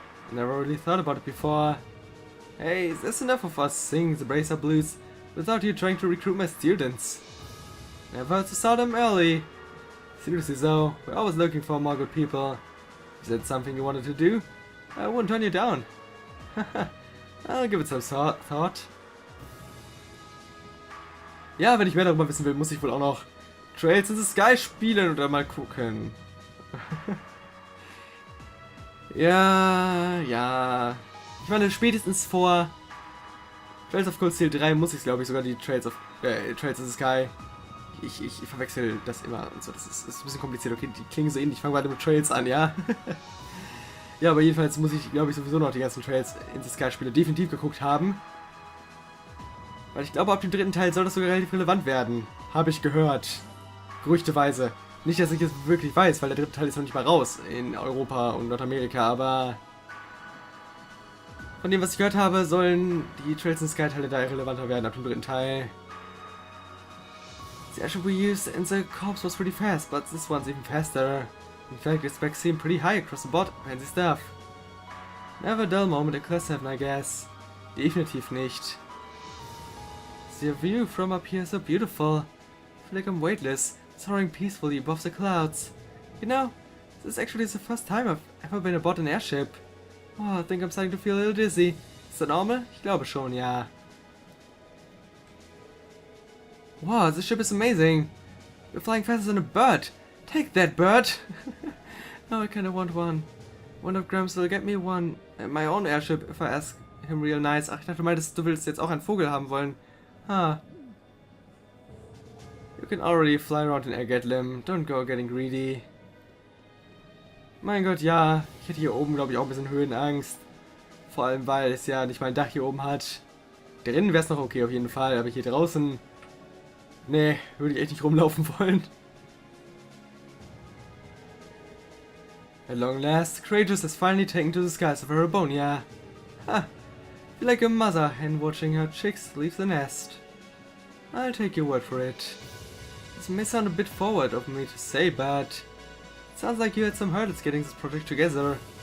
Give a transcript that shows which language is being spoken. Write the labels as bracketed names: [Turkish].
[English] I never really thought about it before. Hey, that's enough of us singing the bracer blues without you trying to recruit my students. Never to start them early. Seriously though, we're always looking for more good people. Is that something you wanted to do? I wouldn't turn you down. I'll give it some thought. [German] Ja, wenn ich mehr darüber wissen will, muss ich wohl auch noch Trails in the Sky spielen oder mal gucken. Ja. Ich meine, spätestens vor Trails of Cold Steel 3 muss ich, glaube ich, sogar die Trails in the Sky. Ich verwechsel das immer und so. Das ist ein bisschen kompliziert. Okay, die klingen so ähnlich. Ich fange gerade mit Trails an, ja. Ja, aber jedenfalls muss ich, glaube ich, sowieso noch die ganzen Trails in the Sky Spiele definitiv geguckt haben. Weil ich glaube, ab dem dritten Teil soll das sogar relativ relevant werden. Habe ich gehört. Gerüchteweise. Nicht, dass ich es wirklich weiß, weil der dritte Teil ist noch nicht mal raus in Europa und Nordamerika, aber von dem, was ich gehört habe, sollen die Trails in the Sky Teile da relevanter werden ab dem dritten Teil. [English] The airship we used in the corps was pretty fast, but this one's even faster. In fact, its specs seem pretty high across the board. Fancy stuff. Never a dull moment in Class 7, I guess. [German] Definitiv nicht. [English] The view from up here is so beautiful. I feel like I'm weightless, soaring peacefully above the clouds. You know, this actually is the first time I've ever been aboard an airship. Oh, I think I'm starting to feel a little dizzy. Is that normal? [German] Ich glaube schon, ja. [English] Wow, this ship is amazing. We're flying faster than a bird. Take that, bird! Now I kinda want one. Wonder if Grams will get me one. My own airship, if I ask him real nice. [German] Ach, ich dachte, du meintest, du willst jetzt auch einen Vogel haben wollen. Huh. [English] You can already fly around in Ergetlim. Don't go getting greedy. [German] Mein Gott, ja. Ich hätte hier oben, glaube ich, auch ein bisschen Höhenangst. Vor allem, weil es ja nicht mal ein Dach hier oben hat. Drinnen wäre es noch okay auf jeden Fall, aber hier draußen... Nee, würde ich echt nicht rumlaufen wollen. [English] At long last, Courageous has finally taken to the skies of Arabonia. Ha! Feel like a mother hen watching her chicks leave the nest. I'll take your word for it. This may sound a bit forward of me to say, but it sounds like you had some hurdles getting this project together.